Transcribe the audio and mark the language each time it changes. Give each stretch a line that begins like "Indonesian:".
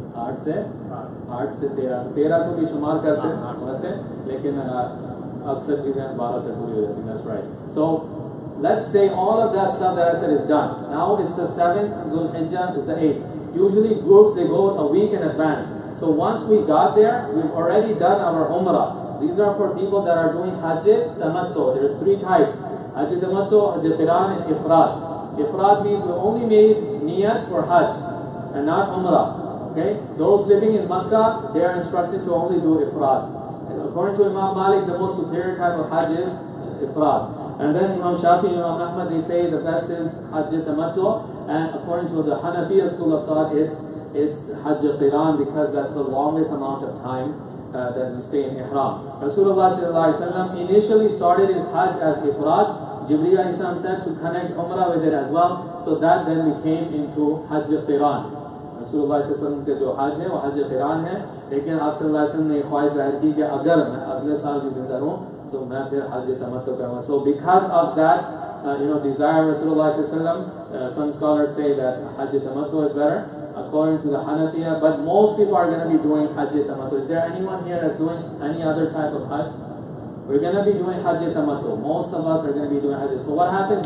Hindi: 8 से 13 को भी शुमार करते हैं वैसे, लेकिन अक्सर चीज़ें 12 तक पूरी हो जाती हैं.
English: That's right. So let's say all of that stuff that I said is done. Now it's the 7th, Zulhijjah is the 8th. Usually groups, they go a week in advance. So once we got there, we've already done our Umrah. These are for people that are doing Hajj Tamattu. There's 3 types: Hajj Tamattu, Hajj Qiran, and Ifrad. Ifrad means we only made niyat for Hajj and not Umrah. Okay? Those living in Makkah, they are instructed to only do Ifrad. And according to Imam Malik, the most superior type of Hajj is Ifrad. And then Imam Shafi, Imam Ahmad, they say the best is Hajj Tamattu. And according to the Hanafiya school of thought, it's Hajj Qiran, because that's the longest amount of time that we stay in Ihram. Rasulullah sallallahu alaihi wasallam initially started his Hajj as Ifrad. Jibreel Islam said to connect Umrah with it as well. So that then became into Hajj Qiran.
Hindi: Rasulullah sallallahu alaihi wasallam के जो Hajj है वो Hajj Qiran है. लेकिन आप sallallahu alaihi wasallam ने ख्वाहिश जाहिर की कि अगर मैं अगले साल भी जिंदा रहूं तो मैं फिर Hajj Tamattu करूंगा.
English: So because of that desire Rasulullah sallallahu alaihi wasallam, some scholars say that Hajj Tamattu is better according to the Hanafiya, but most people are going to be doing Hajj Tamattu. Is there anyone here that's doing any other type of Hajj? We're going to be doing Hajj Tamattu. Most of us are going to be doing Hajj. So what happens?